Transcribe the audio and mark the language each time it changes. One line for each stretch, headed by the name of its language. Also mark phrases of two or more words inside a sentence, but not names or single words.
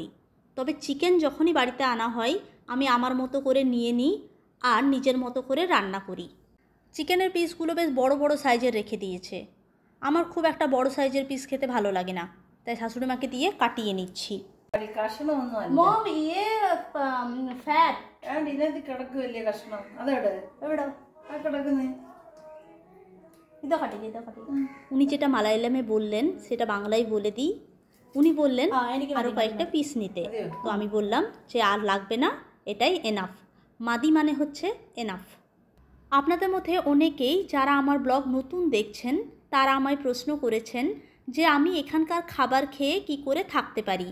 Bangla: তবে চিকেন যখনই বাড়িতে আনা হয় আমি আমার মতো করে নিয়ে নিই আর নিজের মতো করে রান্না করি। চিকেনের পিসগুলো বেশ বড় বড় সাইজের রেখে দিয়েছে। আমার খুব একটা বড় সাইজের পিস খেতে ভালো লাগে না, তাই শাশুড়ি মাকে দিয়ে কাটিয়ে নিচ্ছি।
English: Mom, ये fat.
Malayalam: ഇതിനകത്ത് കിടക്ക് വലിയ കഷ്ണം അതെവിടെ എവിടെ ആ കിടക്കുന്നേ
Bangla: উনি যেটা মালায়ালামে বললেন সেটা বাংলায় বলে দিই। উনি বললেন আরও কয়েকটা পিস নিতে, তো আমি বললাম যে আর লাগবে না, এটাই এনাফ। মাদি মানে হচ্ছে এনাফ। আপনাদের মধ্যে অনেকেই যারা আমার ব্লগ নতুন দেখছেন তারা আমায় প্রশ্ন করেছেন যে আমি এখানকার খাবার খেয়ে কি করে থাকতে পারি।